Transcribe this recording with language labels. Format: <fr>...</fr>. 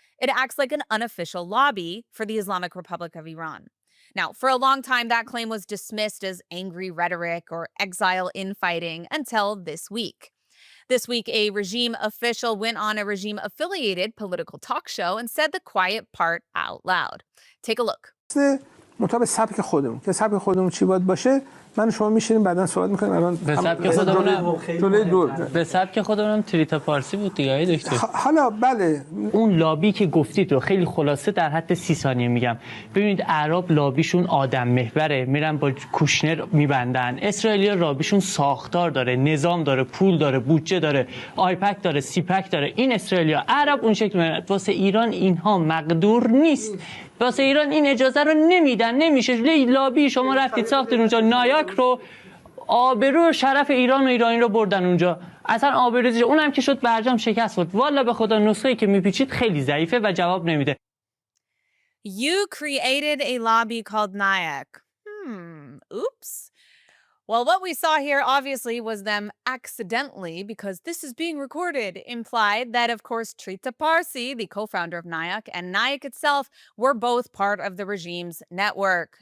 <en>It acts like an unofficial lobby for the Islamic Republic of Iran. Now, for a long time, that claim was dismissed as angry rhetoric or exile infighting until this week. This week, a regime official went on a regime-affiliated political talk show and said the quiet part out loud. Take a look.</en> <fa>مطابق سبک خودمون که سبک خودمون چی باید باشه من شما میشینیم بعداً صحبت می‌کنیم الان به سبک خودمون جلوی دور به سبک خودمون تریتا پارسی بود دیگه آقای دکتر حالا بله اون لابی که گفتید رو خیلی خلاصه در حد 30 ثانیه میگم ببینید عرب لابیشون آدم محوره میرن با کوشنر میبندن اسرائیلیا لابیشون ساختار داره نظام داره پول داره بودجه داره آیپک داره سیپک داره این اسرائیلیا عرب اون شکل واسه ایران اینها مقدور نیست واسه ایران این اجازه رو نمیدن نمیشه لابی شما رفتید ساختید اونجا نایاک رو آبرو و شرف ایران و ایرانی رو بردن اونجا اصلا آبروریزی اونم که شد برجام شکست خورد والا به خدا نسخه‌ای که میپیچید خیلی ضعیفه و جواب نمیده</fa> <en>You created a lobby called NIAC. Oops. Well, what we saw here obviously was them accidentally, because this is being recorded, implied that, of course, Trita Parsi, the co-founder of NIAC, and NIAC itself were both part of the regime's network.</en>